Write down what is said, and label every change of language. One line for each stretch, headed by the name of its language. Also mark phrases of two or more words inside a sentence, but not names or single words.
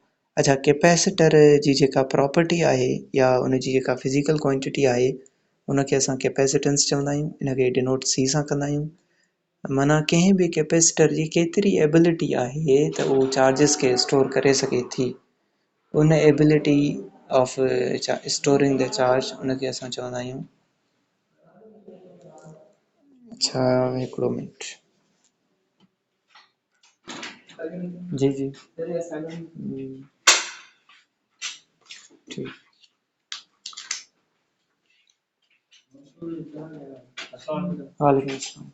Sindhi: अच्छा, कैपेसिटर जी जेका प्रॉपर्टी आहे या उनजी जेका
English: physical quantity
Sindhi: आहे उनखे असां कैपेसिटेंस चवंदा आहियूं। इनखे डिनोट C सां कंदा आहियूं। माना कंहिं बि कैपेसिटर जी केतिरी एबिलिटी आहे त उहो चार्जिस खे स्टोर करे सघे थी। उन
English: ability of storing the charge
Sindhi: उनखे असां चवंदा आहियूं। अच्छा, हिकिड़ो मिनट। जी जी ठीकु।
Arabic: وعليكم السلام.